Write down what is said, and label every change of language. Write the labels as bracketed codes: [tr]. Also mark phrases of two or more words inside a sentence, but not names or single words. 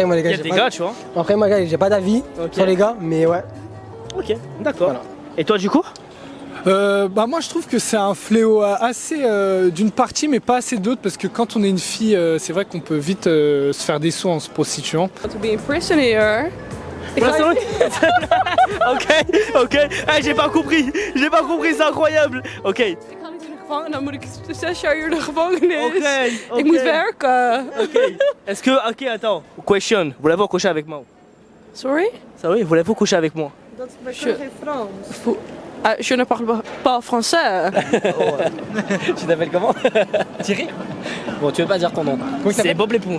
[fr] Après, moi, les gars, il y a des gars, tu vois. Après, moi, j'ai pas d'avis sur les gars, mais ouais. Ok, d'accord. Voilà. Et toi, du coup? Moi je trouve que c'est un fléau assez d'une partie mais pas assez d'autres parce que quand on est une fille c'est vrai qu'on peut vite se faire des sous en se prostituant. [en] To be a prisoner. [fr] Ok. Hey, j'ai pas compris, c'est incroyable. Ok. [nl] Ik ga niet in de gevangenis, dan moet ik 6 jaar hier de gevangenis. Ok. Ik moet werken. [fr] Ok. Est-ce que. Ok, attends. Question. Voulez-vous coucher avec moi? [en] Sorry? [fr] Ça oui, voulez-vous coucher avec moi? Je ne parle pas français. Tu t'appelles comment? Thierry. Bon, tu veux pas dire ton nom? C'est Bob l'éponge.